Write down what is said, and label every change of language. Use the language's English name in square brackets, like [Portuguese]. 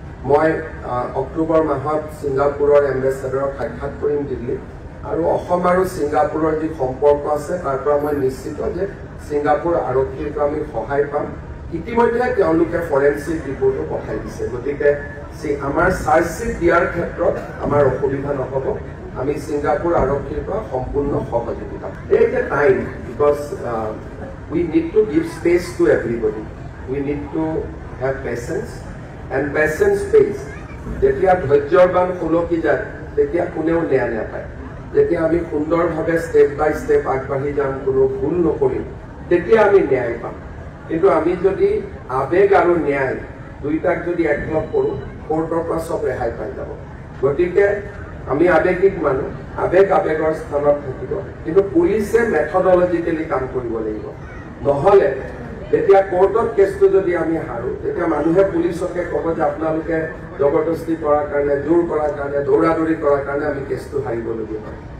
[Assamese] মই অক্টোবৰ মাহত ছিংগাপুৰৰ এম্বেচাডৰক সাক্ষাৎ কৰিম দিল্লীত আৰু অসম আৰু ছিংগাপুৰৰ যি সম্পৰ্ক আছে তাৰ পৰা মই নিশ্চিত যে ছিংগাপুৰ আৰক্ষীৰ পৰা আমি সহায় পাম। ইতিমধ্যে তেওঁলোকে ফৰেনচিক ৰিপৰ্টো পঠাই দিছে, গতিকে আমাৰ চাৰ্জশ্বিট দিয়াৰ ক্ষেত্ৰত আমাৰ অসুবিধা নহ'ব। আমি ছিংগাপুৰ আৰক্ষীৰ পৰা সম্পূৰ্ণ সহযোগিতা। [English] Take a time because we need to give space to everybody. We need to have patience and patience pays. [Assamese] যেতিয়া ধৈৰ্যবান খোলকি যায় তেতিয়া কোনেও ন্যায় নাপায়। যেতিয়া আমি সুন্দৰভাৱে ষ্টেপ বাই ষ্টেপ আগবাঢ়ি যাম, কোনো ভুল নকৰিম, তেতিয়া আমি ন্যায় পাম। কিন্তু আমি যদি আবেগ আৰু ন্যায় দুইটাক যদি একলগ কৰোঁ, কোৰ্টৰ পৰা চব ৰেহাই পাই যাব। গতিকে আমি আবেগিক মানুহ, আবেগৰ স্থানত থাকিব, কিন্তু পুলিচে মেথডলজিকেলি কাম কৰিব লাগিব। নহ'লে তেতিয়া কোৰ্টত কেছটো যদি আমি হাৰোঁ, তেতিয়া মানুহে পুলিচকে ক'ব যে আপোনালোকে জবৰদস্তি কৰাৰ কাৰণে, জোৰ কৰাৰ কাৰণে, দৌৰা-দৌৰি কৰাৰ কাৰণে আমি কেছটো হাৰিবলগীয়া হয়।